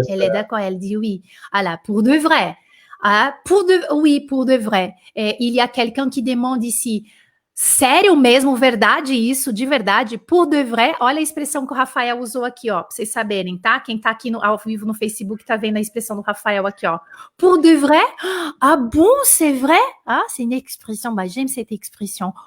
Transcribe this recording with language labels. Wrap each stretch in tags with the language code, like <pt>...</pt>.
<fr>Elle est d'accord, elle dit oui. Ah là, pour de vrai. Oui, pour de vrai. Il y a quelqu'un qui demande ici,</fr> <pt>sério mesmo, verdade isso, de verdade,</pt> <fr>por de vrai?</fr> <pt>Olha a expressão que o Rafael usou aqui, ó, pra vocês saberem, tá? Quem tá aqui ao vivo no Facebook tá vendo a expressão do Rafael aqui, ó.</pt> <fr>Pour de vrai? Ah bon, c'est vrai? Ah, c'est une expression, j'aime cette expression.</fr>